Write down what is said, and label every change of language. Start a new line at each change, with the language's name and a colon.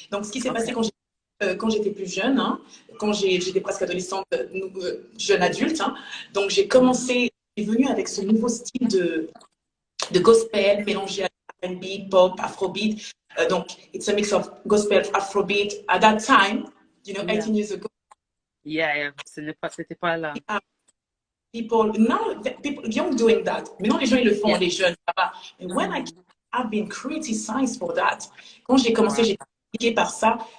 French: Donc, ce qui s'est passé quand j'étais plus jeune, hein, quand j'étais presque adolescente, jeune adulte, hein, donc j'ai commencé, j'ai venu avec ce nouveau style de gospel mélangé à R&B, pop, afrobeat. Donc,
English: it's a mix of gospel, afrobeat. At that time, you know, 18 years ago.
French: Yeah, c'était pas là.
English: People, now, people young doing that.
French: Maintenant, les gens, ils le font, les jeunes, ça va. Mais
English: when I've been criticized for that.
French: Quand j'ai commencé, j'ai été critiquée par ça.